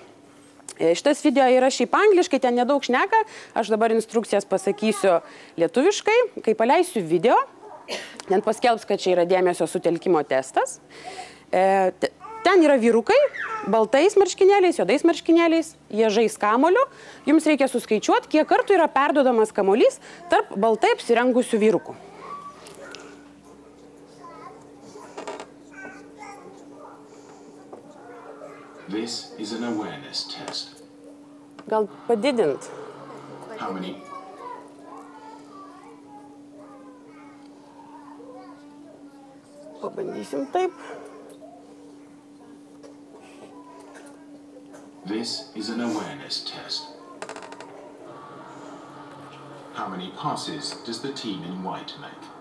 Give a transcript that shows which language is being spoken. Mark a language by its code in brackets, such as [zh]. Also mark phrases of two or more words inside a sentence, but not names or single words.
[lt] Šitas video yra šiaip angliškai, ten nedaug šneka, aš dabar instrukcijas pasakysiu lietuviškai, kai paleisiu video, ten paskelbs, kad čia yra dėmesio sutelkimo testas. Ten yra vyrukai, baltais marškinėliais, juodais marškinėliais, jie žais kamoliu. Jums reikia suskaičiuoti, kiek kartų yra perduodamas kamolys tarp baltai apsirengusių vyrukų. [en] This is an awareness test. [lt] gal padidint. [en] How many? [lt] Pabandysim taip. [en] This is an awareness test. How many passes does the team in white make?